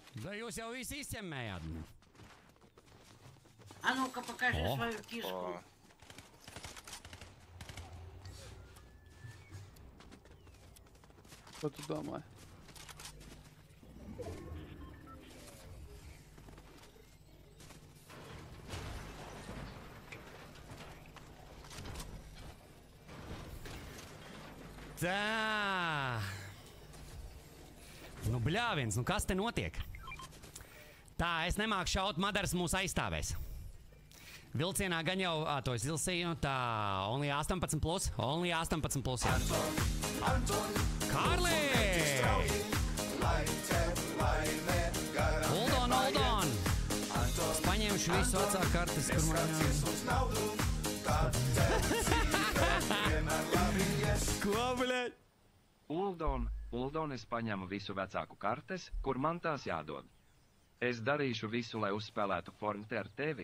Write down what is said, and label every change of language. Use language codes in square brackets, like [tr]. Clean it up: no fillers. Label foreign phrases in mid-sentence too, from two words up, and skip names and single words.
[lv] Да jūs jau visi izķemmējāt. [ru] А ну-ка, покажи свою кишку. [lv] Ko tu domāji? Tā. Nu, bļāviens, nu kas te notiek? Tā, es nemāku šaut, Madars mūs aizstāvēs. Vilcienā gan jau, to es ilsīju, tā, [en] only 18 plus, only 18 plus, jā. [lv] Kārlī! [en] Hold on, hold on! [lv] Es paņemšu visu vecā kartes, kur man jā. Ko, bļaļ? Uldon, es paņemu visu vecāku kartes, kur man tās jādod. Es darīšu visu, lai uzspēlētu Fortnite ar tevi.